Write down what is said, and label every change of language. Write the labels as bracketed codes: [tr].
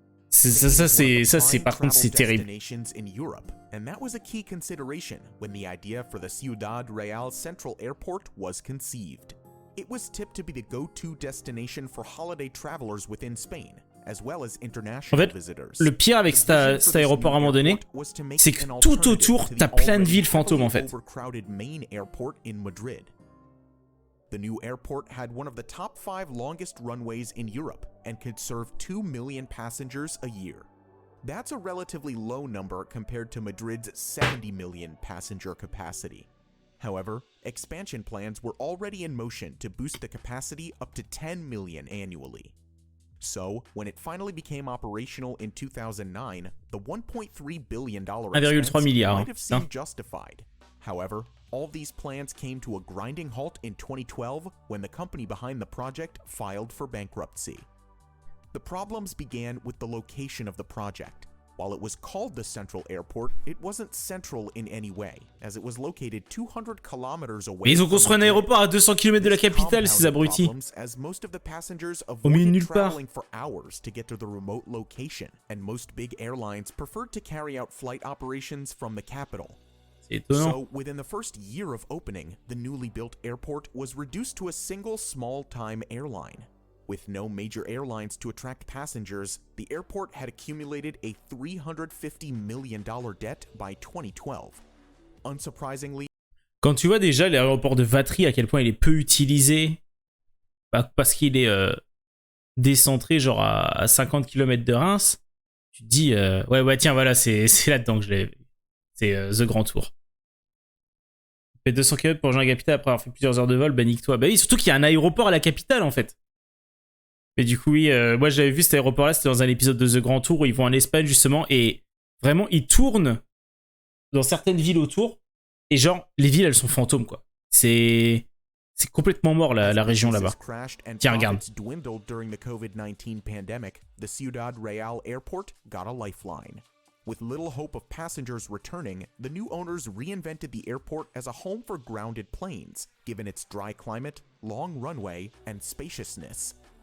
[fr] Ça c'est par contre c'est terrible. [en] And that was a key consideration when the idea for the Ciudad Real Central Airport was conceived. It was tipped to be the go-to destination for holiday travelers within Spain, as well as international visitors. [fr] Le pire avec cet aéroport à un moment donné, c'est que tout autour, t'as plein de villes fantômes en fait. [en] The new airport had one of the top 5 longest runways in Europe and could serve 2 million passengers a year. That's a relatively low number compared to Madrid's 70 million passenger capacity. However, expansion plans were already in motion to boost the capacity up to 10 million annually. So, when it finally became operational in 2009, the $1.3 billion expense might have seemed justified. However, all these plans came to a grinding halt in 2012 when the company behind the project filed for bankruptcy. The problems began with the location of the project. While it was called the Central Airport, it wasn't central in any way, as it was located 200 kilometers away. [fr] Mais ils ont construit un aéroport à 200 km de la capitale, ces abrutis. [en] As most of the passengers [fr] Au milieu de nulle [en] avoided [fr] part. [en] traveling for hours to get to the remote location, and most big airlines preferred to carry out flight operations from the capital. [fr] C'est étonnant. [en] So, within the first year of opening, the newly built airport was reduced to a single small-time airline. With no major airlines to attract passengers, the airport had accumulated a $350 million debt by 2012. Unsurprisingly, [fr] Quand tu vois déjà l'aéroport de Vatry à quel point il est peu utilisé, parce qu'il est décentré, genre à 50 km de Reims, tu te dis, ouais, tiens, voilà, c'est là-dedans que je l'ai vu. C'est The Grand Tour. Fait 200 km pour rejoindre la capitale après avoir fait plusieurs heures de vol, bah nique-toi. Bah oui, surtout qu'il y a un aéroport à la capitale en fait. Mais du coup, oui, moi j'avais vu cet aéroport-là, c'était dans un épisode de The Grand Tour où ils vont en Espagne justement et vraiment ils tournent dans certaines villes autour et genre les villes elles sont fantômes quoi. C'est complètement mort la région là-bas. Tiens, regarde. [en] During the COVID-19 pandemic, the Ciudad Real airport got a lifeline. With little hope of passengers returning, the new owners reinvented the airport as a home for grounded planes, given its dry climate, long runway, and spaciousness.